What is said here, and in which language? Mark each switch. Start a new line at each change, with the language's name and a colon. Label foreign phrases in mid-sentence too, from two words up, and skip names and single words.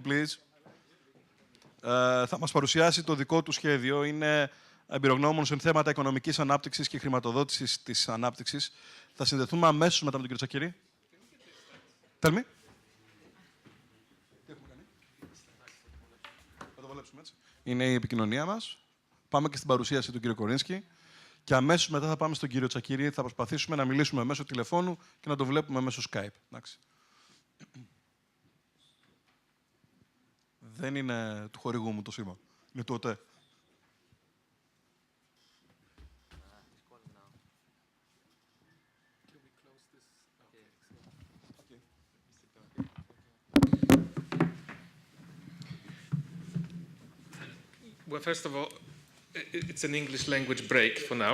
Greek: please. Θα μας παρουσιάσει το δικό του σχέδιο. Είναι εμπειρογνώμων σε θέματα οικονομικής ανάπτυξης και χρηματοδότησης της ανάπτυξης. Θα συνδεθούμε αμέσως μετά με τον κύριο Τσακίρη.
English: Tell me.
Greek: Θα το βολέψουμε έτσι. Είναι η επικοινωνία μας. Πάμε και στην παρουσίαση του κύριου Κορίνσκι. Και αμέσως μετά θα πάμε στον κύριο Τσακίρη. Θα προσπαθήσουμε να μιλήσουμε μέσω τηλεφώνου και να το βλέπουμε μέσω Skype. Εντάξει. Δεν είναι του χορηγού μου το σήμα. Είναι του ΟΤΕ.
English: Well, first of all, it's an English language break for now.